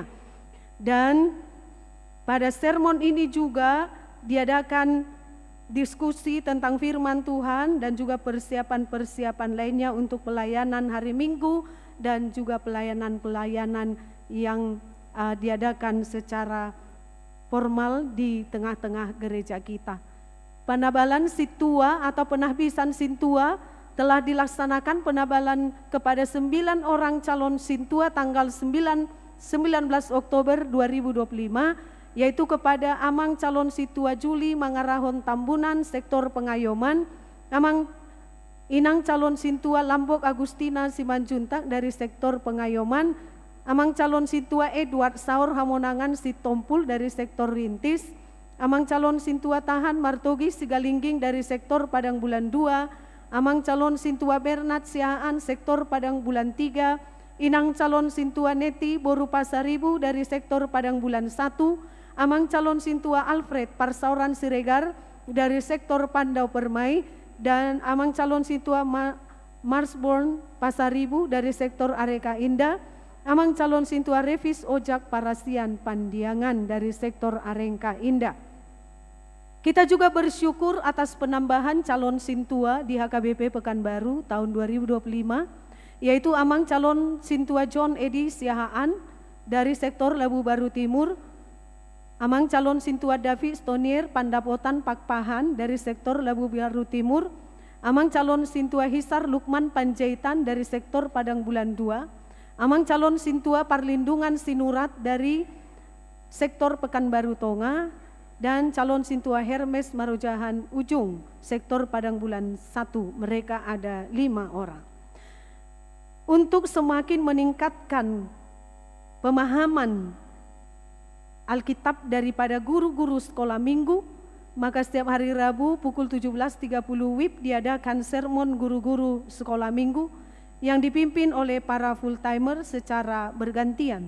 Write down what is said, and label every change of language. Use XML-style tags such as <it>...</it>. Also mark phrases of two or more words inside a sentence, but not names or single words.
<id>Dan pada sermon ini juga diadakan diskusi tentang firman Tuhan dan juga persiapan-persiapan lainnya untuk pelayanan hari Minggu dan juga pelayanan-pelayanan yang diadakan secara formal di tengah-tengah gereja kita. Penabalan Sintua atau penahbisan Sintua telah dilaksanakan penabalan kepada 9 orang calon Sintua tanggal 19 Oktober 2025, yaitu kepada Amang calon Sintua Juli Mangarahon Tambunan sektor Pengayoman, Amang Inang calon Sintua Lambok Agustina Simanjuntak dari sektor Pengayoman, Amang calon Sintua Edward Saur Hamonangan Sitompul dari sektor Rintis, Amang calon Sintua Tahan Martogi Sigalingging dari sektor Padang Bulan 2, Amang calon Sintua Bernat Siaan sektor Padang Bulan 3, Inang calon Sintua Neti Boru Pasaribu dari sektor Padang Bulan 1, Amang calon Sintua Alfred Parsauran Siregar dari sektor Pandau Permai, dan amang calon Sintua Marsborn Pasaribu dari sektor Areka Indah, amang calon Sintua Revis Ojak Parasian Pandiangan dari sektor Areka Indah. Kita juga bersyukur atas penambahan calon Sintua di HKBP Pekanbaru tahun 2025, yaitu amang calon Sintua John Edi Siahaan dari sektor Labu Baru Timur, amang calon Sintua Davi Stonier Pandapotan Pakpahan dari sektor Labu Baru Timur, amang calon Sintua Hisar Lukman Panjaitan dari sektor Padang Bulan 2, amang calon Sintua Parlindungan Sinurat dari sektor Pekanbaru Tonga, dan calon Sintua Hermes Marojahan Ujung sektor Padang Bulan 1. Mereka ada 5 orang. Untuk semakin meningkatkan pemahaman Alkitab daripada guru-guru sekolah minggu, maka setiap hari Rabu pukul 17.30 WIB diadakan sermon guru-guru sekolah minggu yang dipimpin oleh para full-timer secara bergantian.</id>